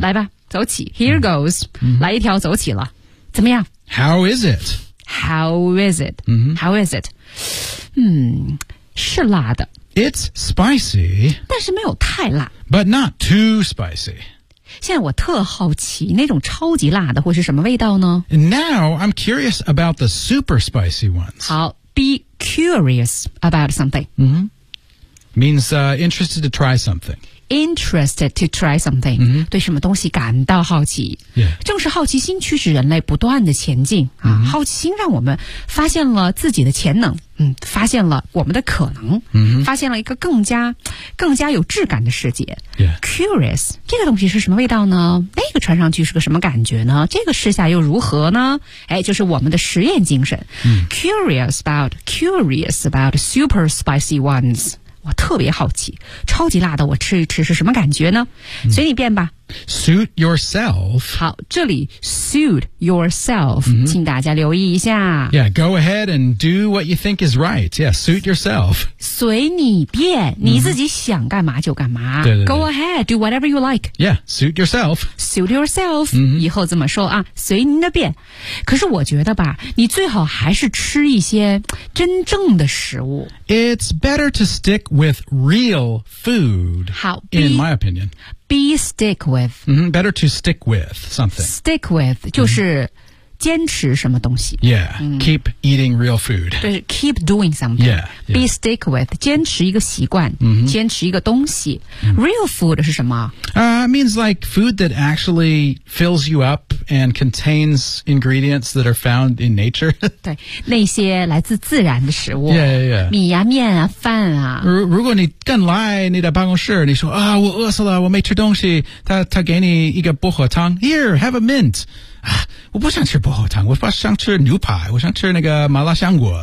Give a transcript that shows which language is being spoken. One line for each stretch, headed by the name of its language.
Chinese: 来吧走起
English: Here goes、
Chinese: 来一条走起了怎么样
English: How is it How is it、How is it
Chinese: 是辣的
English: It's spicy
Chinese: 但是没有太辣
English: But not too spicy
Chinese: 现在我特好奇那种超级辣的会是什么味道呢
English: Now I'm curious about the super spicy ones 好 Be curious about something、 Means interested to try something Interested to try something、
Chinese: 对什么东西感到好奇、正是好奇心驱使人类不断的前进、好奇心让我们发现了自己的潜能、发现了我们的可能、发现了一个更加有质感的世界、Curious 这个东西是什么味道呢那个穿上去是个什么感觉呢这个试下又如何呢哎，就是我们的实验精神、
English: Curious about super spicy ones
Chinese: 我特别好奇超级辣的我吃一吃是什么感觉呢随你便吧
English: suit yourself
Chinese: 好这里 suit yourself、请大家留意一下
English: yeah go ahead and do what you think is right yeah suit yourself
Chinese: 随你便你自己想干嘛就干嘛、对对对
English: go ahead do whatever you like yeah suit yourself suit yourself、
Chinese: 以后这么说啊随您的便可是我觉得吧你最好还是吃一些真正的食物
English: it's better to stickwith real food in my opinion be stick with better to stick with something
Chinese: stick with 就是坚持什么东西。
English: Yeah,、keep eating real food.
Chinese: 对 keep doing something.
English: Yeah, yeah.
Chinese: Be stick with, 坚持一个习惯、坚持一个东西。 Real food 是什么、
English: means like food that actually fills you up and contains ingredients that are found in nature.
Chinese: 对那些来自自然的食物。
English: Yeah, yeah, yeah.
Chinese: 米呀、啊、面啊饭啊。如果你更来你的办公室你说啊我饿死了我没吃东西他给你一个薄荷汤。
English: Here, have a mint.
Chinese: 啊、我不想吃薄荷汤我不想吃牛排我想吃那个麻辣香果